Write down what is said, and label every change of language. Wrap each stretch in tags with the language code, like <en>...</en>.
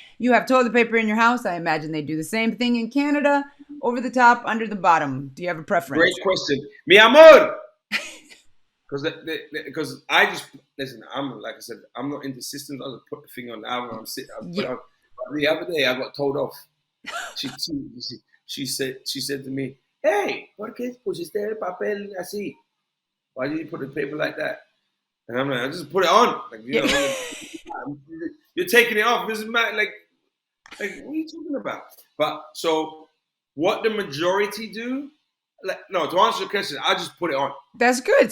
<en>You have toilet paper in your house. I imagine they do the same thing in Canada. Over the top, under the bottom. Do you have a preference? Great question.</en> <es>Mi amor!</es> <en>Because I just, listen, I'm, like I said, I'm not into systems. I just put the thing on the album. I'm sitting, I put Yeah. on. The other day, I got told off. She said to me, "Hey,</en> <es>¿por qué pusiste el papel así?</es> <en>Why did you put the paper like that?" And I'm like, "I just put it on. Like, you know, you're taking it off. This is mad. Like, what are you talking about?" But so, what the majority do? Like, no, to answer your question, I just put it on. That's good.</en>